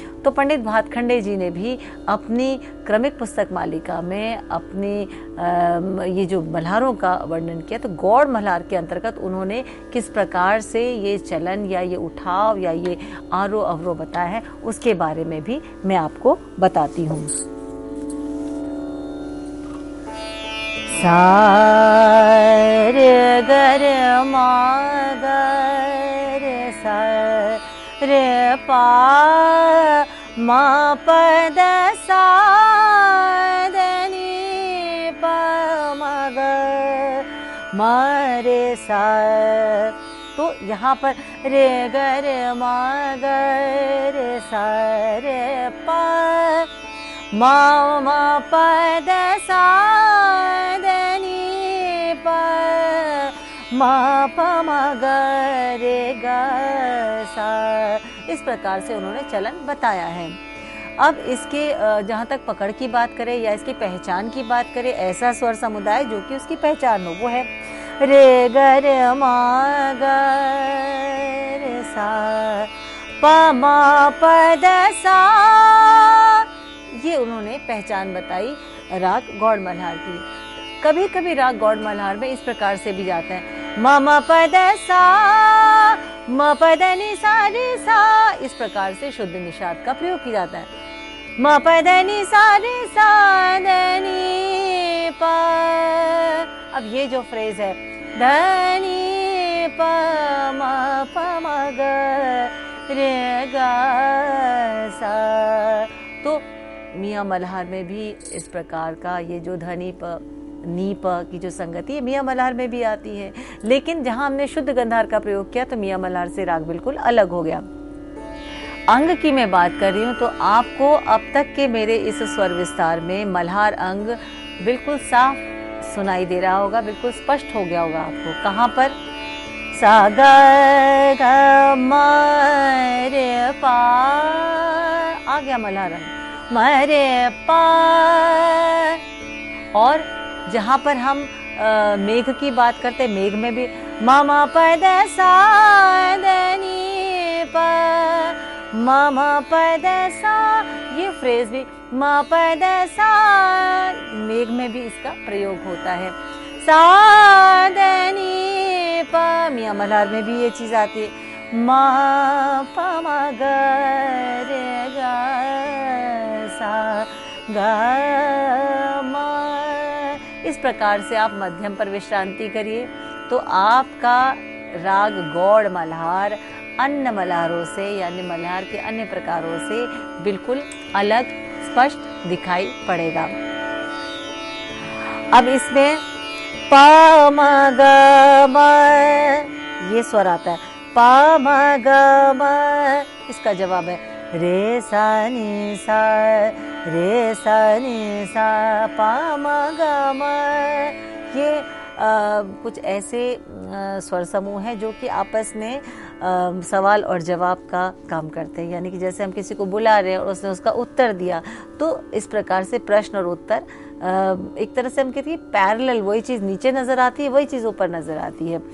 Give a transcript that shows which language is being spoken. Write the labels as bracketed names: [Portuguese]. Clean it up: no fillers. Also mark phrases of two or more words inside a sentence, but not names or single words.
[Hindi] तो पंडित भातखंडे जी ने भी अपनी क्रमिक पुस्तक मालिका में अपनी ये जो मल्हारों का वर्णन किया, तो गौड़ मल्हार के अंतर्गत उन्होंने किस प्रकार से ये चलन या ये उठाव या ये आरोह अवरोह बताया है, उसके बारे में भी मैं आपको बताती हूँ। सा रे ग रे मा ग रे सा रे पा मा प द सा द नी प म ग म रे सा। तो यहाँ पर रे ग रे मा ग रे सा रे पा मा म प द सा द नी प मा प म ग रे ग सा। इस प्रकार से उन्होंने चलन बताया है। अब इसके जहाँ तक पकड़ की बात करें या इसकी पहचान की बात करें, ऐसा स्वर समुदाय जो कि उसकी पहचान हो, वो है रे ग रे मा ग रे सा प मा प द सा। ये उन्होंने पहचान बताई राग गौड़ मल्हार की। कभी कभी राग गौड़ मल्हार में इस प्रकार से भी जाते हैं म म प द सा म प द नि सा रे सा। इस प्रकार से शुद्ध निषाद का प्रयोग किया जाता है। म प द नि सा रे सा द नि प। अब ये जो फ्रेज है ध नि प म प म ग रे ग सा, तो मियाँ मल्हार में भी इस प्रकार का ये जो धनी प नी प की जो संगति है मियाँ मल्हार में भी आती है। लेकिन जहाँ हमने शुद्ध गंधार का प्रयोग किया तो मियाँ मल्हार से राग बिल्कुल अलग हो गया। अंग की मैं बात कर रही हूँ तो आपको अब तक के मेरे इस स्वर विस्तार में मल्हार अंग बिल्कुल साफ सुनाई दे रहा होगा, बिल्कुल स्पष्ट हो गया होगा आपको। कहाँ पर? सा ग ग म रे पा, आ गया मल्हार अंग, म रे पा। और जहाँ पर हम मेघ की बात करते हैं, मेघ में भी म म प द सा द नि प म म प द सा, ये फ्रेज भी म प द सा, मेघ में भी इसका प्रयोग होता है। सा द नि प, मियाँ मल्हार में भी ये चीज आती है। म प म ग रे ग सा ग म। इस प्रकार से आप मध्यम पर विश्रांति करिए तो आपका राग गौड़ मल्हार अन्य मल्हारों से यानी मल्हार के अन्य प्रकारों से बिल्कुल अलग स्पष्ट दिखाई पड़ेगा। अब इसमें प म ग म ये स्वर आता है, प म ग म, इसका जवाब है रे सा नि सा रे सा नि सा प म ग म। ये कुछ ऐसे स्वर समूह हैं जो कि आपस में सवाल और जवाब का काम करते हैं। यानी कि जैसे हम किसी को बुला रहे हैं और उसने उसका उत्तर दिया, तो इस प्रकार से प्रश्न और उत्तर एक तरह से हम कहते हैं पैरेलल, वही चीज नीचे नजर आती है, वही चीज ऊपर नजर आती है।